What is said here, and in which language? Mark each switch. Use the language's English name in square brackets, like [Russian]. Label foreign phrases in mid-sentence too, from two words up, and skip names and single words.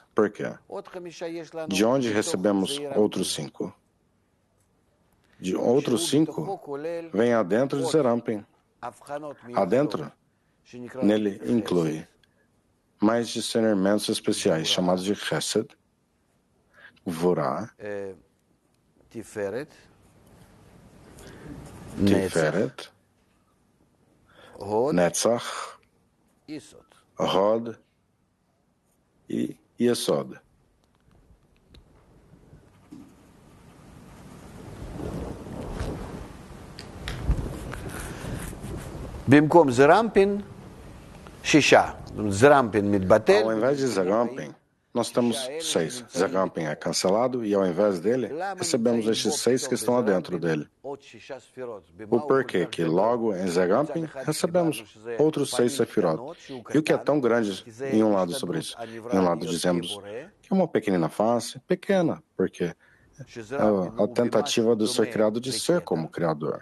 [Portuguese] Por quê? De onde recebemos outros 5? De outros 5 vem adentro de Zerampin. Adentro, nele inclui mais discernimentos especiais, chamados de Chesed, Gvurah, Tiferet, Netzach, Hod e Yesod. [Hebrew] במקום זרמפין, 6. זרמפין מתבטל. [Portuguese] Ao invés de Zerampin, nós temos 6. Zerampin é cancelado e ao invés dele, recebemos estes 6 que estão adentro dele. O porquê que logo em Zerampin recebemos outros 6 sefirot. E o que é tão grande em um lado sobre isso? Em um lado dizemos que é uma pequenina face, pequena, porque é a tentativa do ser criado de ser como o Criador.